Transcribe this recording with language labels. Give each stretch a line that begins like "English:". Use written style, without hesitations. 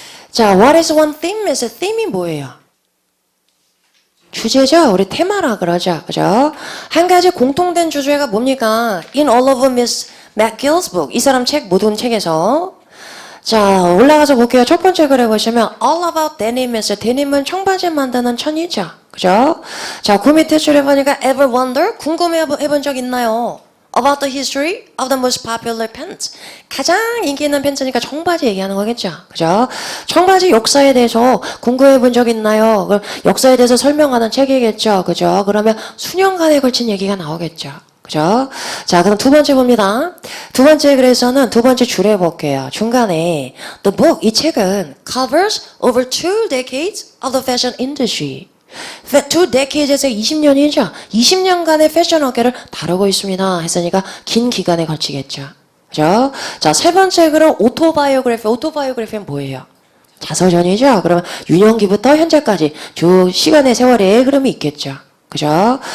Korean: 자,
English: what is one theme
Korean: 에서 theme이 뭐예요? 주제죠. 우리 테마라 그러죠. 그죠? 한 가지 공통된 주제가 뭡니까?
English: In all of Miss McGill's book.
Korean: 이 사람 책, 모든 책에서. 자, 올라가서 볼게요. 첫 번째 글에 보시면
English: All about denim
Korean: 에서 데님은 청바지 만드는 천이죠. 그죠? 자, 그 밑에 줄에 보니까
English: Ever wonder?
Korean: 궁금해 해본 적 있나요?
English: About the history of the most popular pants.
Korean: 가장 인기 있는 팬츠니까 청바지 얘기하는 거겠죠. 그죠? 청바지 역사에 대해서 궁금해 본 적 있나요? 역사에 대해서 설명하는 책이겠죠. 그죠? 그러면 수년간에 걸친 얘기가 나오겠죠. 그죠? 자, 그럼 두 번째 봅니다. 두 번째 글에서는 두 번째 줄에 볼게요. 중간에
English: The book,
Korean: 이 책은
English: covers over 2 decades of the fashion industry.
Korean: 2 decades에서 20년이죠. 20년간의 패션 업계를 다루고 있습니다. 했으니까 긴 기간에 걸치겠죠. 그죠? 자, 세 번째 글은 오토바이오그래피. 오토바이오그래피는 뭐예요? 자서전이죠. 그러면 유년기부터 현재까지 쭉 시간의 세월의 흐름이 있겠죠. 그죠?